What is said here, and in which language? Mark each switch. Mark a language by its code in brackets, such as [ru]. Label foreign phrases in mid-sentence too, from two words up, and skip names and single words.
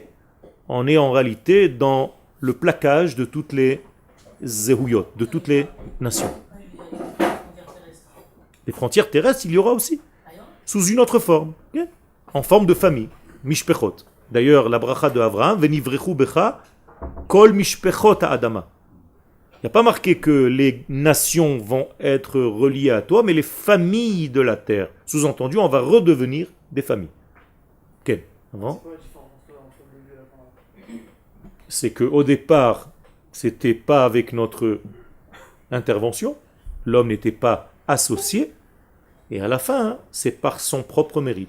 [fr] On est en réalité dans le plaquage de toutes les zéhouyot, de toutes les nations. Les frontières terrestres, il y aura aussi. Sous une autre forme. En forme de famille. Mishpechot. D'ailleurs, la bracha de Avraham, [he] ונברכו בך, כל משפחות האדמה. [fr] Il n'y a pas marqué que les nations vont être reliées à toi, mais les familles de la terre. Sous-entendu, on va redevenir des familles. Quel? C'est qu'au départ, c'était pas avec notre intervention, l'homme n'était pas associé, et à la fin, c'est par son propre mérite.